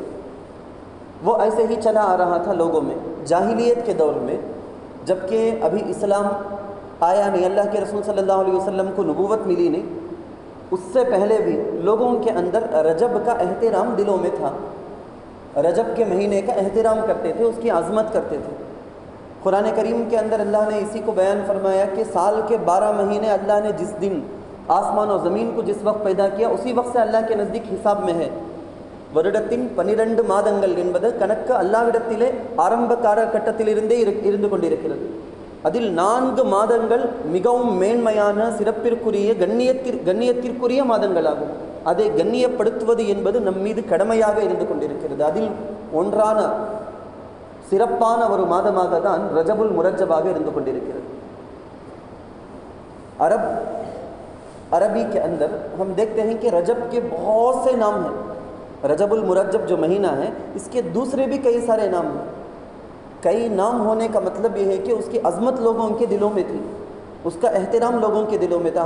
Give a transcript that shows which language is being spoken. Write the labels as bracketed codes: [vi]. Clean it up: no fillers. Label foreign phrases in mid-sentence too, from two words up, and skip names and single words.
[ur] وہ ایسے ہی چلا آ رہا تھا لوگوں میں جاہلیت کے دور میں، جبکہ ابھی اسلام آیا نہیں، اللہ کے رسول [ar] صلی اللہ علیہ وسلم [ur] کو نبوت ملی نہیں، اس سے پہلے بھی لوگوں کے اندر رجب کا احترام دلوں میں تھا، رجب کے مہینے کا احترام کرتے تھے، اس کی عظمت کرتے تھے۔ قرآن کریم کے اندر اللہ نے اسی کو بیان فرمایا کہ سال کے 12 مہینے اللہ نے جس دن آسمان و زمین کو جس وقت پیدا کیا، اسی وقت سے اللہ کے نزدیک حساب میں ہے۔ [ta] வருடத்தின் 12 மாதங்கள் என்பது கணக்கு அல்லாஹ்விடத்திலே ஆரம்ப காலகட்டத்திலிருந்தே இருந்து கொண்டிருக்கிறது। அதில் 4 மாதங்கள் மிகவும் மேன்மையான சிறப்பிற்குரிய கண்ணியத்திற்குரிய மாதங்களாகும்। அதை கண்ணியப்படுத்துவது என்பது நம் மீது கடமையாக இருந்து கொண்டிருக்கிறது। அதில் ஒன்றான சிறப்பான ஒரு மாதமாக தான் ரஜபுல் முரஜ்ஜபாக இருந்து கொண்டிருக்கிறது। [ur] عربی کے اندر ہم دیکھتے ہیں کہ رجب کے بہت سے نام ہیں۔ رجب المرجب جو مہینہ ہے، اس کے دوسرے بھی کئی سارے نام ہیں۔ کئی نام ہونے کا مطلب یہ ہے کہ اس کی عظمت لوگوں کے دلوں میں تھی، اس کا احترام لوگوں کے دلوں میں تھا۔